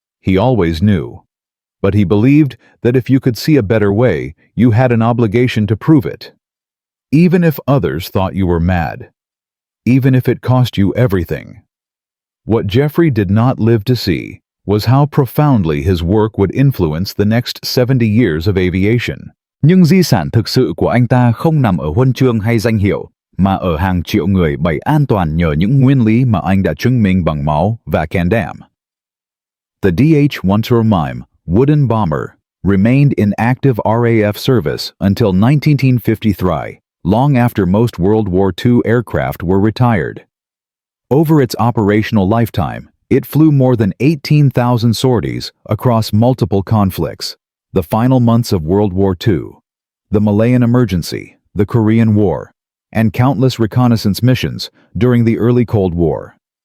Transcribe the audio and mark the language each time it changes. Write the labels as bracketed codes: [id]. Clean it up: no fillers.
[en] He always knew. But he believed that if you could see a better way, you had an obligation to prove it. Even if others thought you were mad. Even if it cost you everything." What Geoffrey did not live to see was how profoundly his work would influence the next 70 years of aviation. [vi] Nhưng di sản thực sự của anh ta không nằm ở huân chương hay danh hiệu, mà ở hàng triệu người bay an toàn nhờ những nguyên lý mà anh đã chứng minh bằng máu và can đảm. [en] The DH.105 Wooden Bomber remained in active RAF service until 1953, long after most World War II aircraft were retired. Over its operational lifetime, it flew more than 18,000 sorties across multiple conflicts: the final months of World War II, the Malayan Emergency, the Korean War, and countless reconnaissance missions during the early Cold War.